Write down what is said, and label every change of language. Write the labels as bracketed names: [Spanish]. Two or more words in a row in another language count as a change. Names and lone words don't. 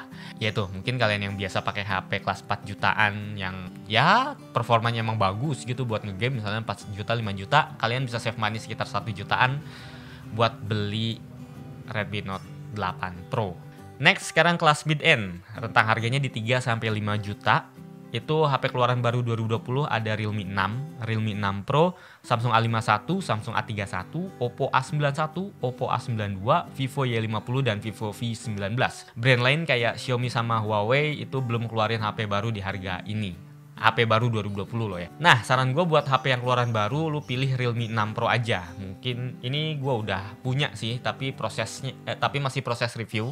[Indonesian] Yaitu mungkin kalian yang biasa pakai HP kelas 4 jutaan yang ya performanya emang bagus gitu buat ngegame, misalnya 4 juta, 5 juta, kalian bisa [English] save money [Indonesian] sekitar 1 jutaan buat beli Redmi Note 8 Pro. Next, sekarang kelas mid-end, rentang harganya di 3-5 juta. Itu HP keluaran baru 2020 ada Realme 6, Realme 6 Pro, Samsung A51, Samsung A31, Oppo A91, Oppo A92, Vivo Y50 dan Vivo V19. Brand lain kayak Xiaomi sama Huawei itu belum keluarin HP baru di harga ini. HP baru 2020 loh ya. Nah, saran gue buat HP yang keluaran baru, lu pilih Realme 6 Pro aja. Mungkin ini gue udah punya sih, tapi tapi masih proses review.